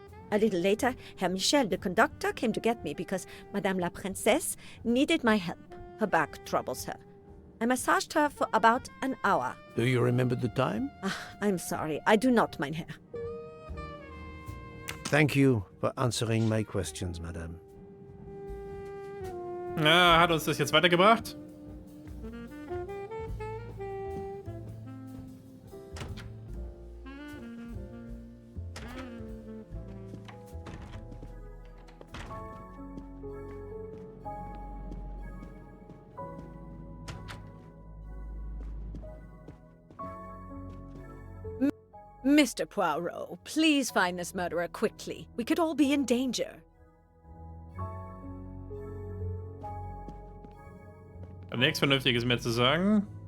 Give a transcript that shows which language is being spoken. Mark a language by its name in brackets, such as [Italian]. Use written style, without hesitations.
[English] A little later, Herr Michel, the conductor, came to get me because Madame la Princesse needed my help. Her back troubles her. I massaged her for about an hour. Do you remember the time? I'm sorry, I do not, [German] mein Herr. [English] Thank you for answering my questions, Madame. [German] Na, hat uns das jetzt weitergebracht? [English] Mr. Poirot, please find this murderer quickly. We could all be in danger. [German] Nichts Vernünftiges mehr zu sagen.